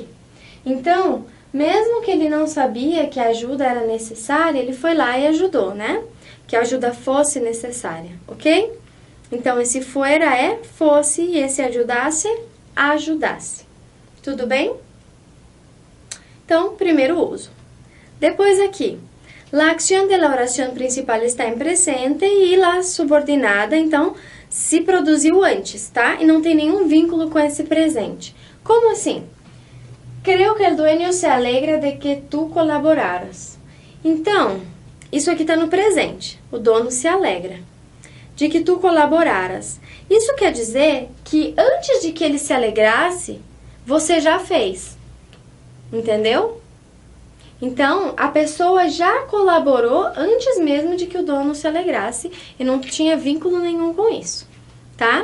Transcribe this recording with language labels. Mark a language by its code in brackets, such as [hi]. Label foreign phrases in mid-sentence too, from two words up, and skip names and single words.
[pt] Então, mesmo que ele não sabia que a ajuda era necessária, ele foi lá e ajudou, né? Que a ajuda fosse necessária, ok? Então, esse fuera é fosse e esse ajudasse, ajudasse. Tudo bem? Então, primeiro uso. Depois aqui, [es] la acción de la oración principal está [pt] em presente e la subordinada, então, se produziu antes, tá? E não tem nenhum vínculo com esse presente. Como assim? [es] Creo que el dueño se alegra de que tu colaboraras. [pt] Então, isso aqui está no presente. O dono se alegra de que tu colaboraras. Isso quer dizer que antes de que ele se alegrasse, você já fez. Entendeu? Então, a pessoa já colaborou antes mesmo de que o dono se alegrasse e não tinha vínculo nenhum com isso, tá?